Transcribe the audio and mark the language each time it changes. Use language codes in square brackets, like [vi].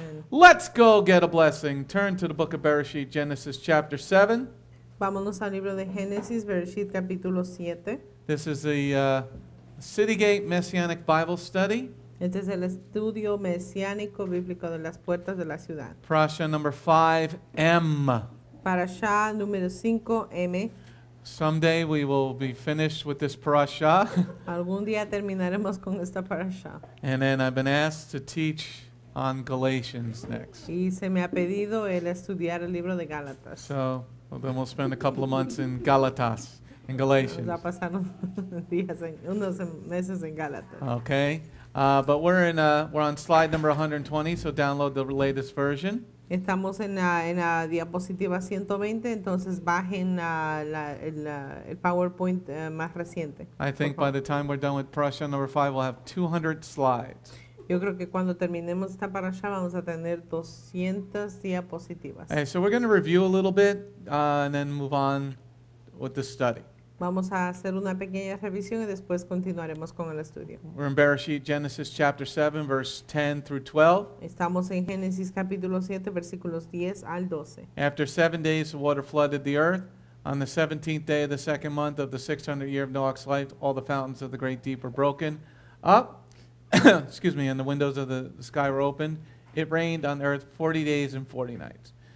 [en] Let's go get a blessing. Turn to the book of Bereshit, Genesis chapter 7. [es] Vámonos al libro de Génesis, Bereshit capítulo 7. [en] This is the City Gate Messianic Bible Study. [es] Este es el estudio mesiánico bíblico de las puertas de la ciudad. [en] Parasha number 5M. [es] Parasha número 5M. [en] Someday we will be finished with this parasha. [es] Algún día terminaremos con esta parasha. [en] And then I've been asked to teach on Galatians next. [es] Y se me ha pedido el estudiar el libro de Gálatas. [en] So then we'll spend a couple of months in Galatas, in Galatians. [es] Vamos a pasar unos meses en Gálatas. [en] Okay, but we're on slide number 120, so download the latest version. [es] Estamos en la diapositiva 120, entonces bajen el PowerPoint más reciente. [en] I think by the time we're done with Parasha number 5, we'll have 200 slides. [es] Yo creo que cuando terminemos esta parasha vamos a tener 200 diapositivas. [en] Okay, so we're going to review a little bit and then move on with the study. [es] Vamos a hacer una pequeña revisión y después continuaremos con el estudio. [en] We're in Bereshit, Genesis chapter 7, verse 10 through 12. [es] Estamos en Génesis capítulo 7, versículos 10 al 12. [en] After 7 days, the water flooded the earth. On the 17th day of the second month of the 600th year of Noah's life, all the fountains of the great deep were broken up. Excuse me, and the windows of the sky were opened. It rained on the earth 40 days and 40 nights.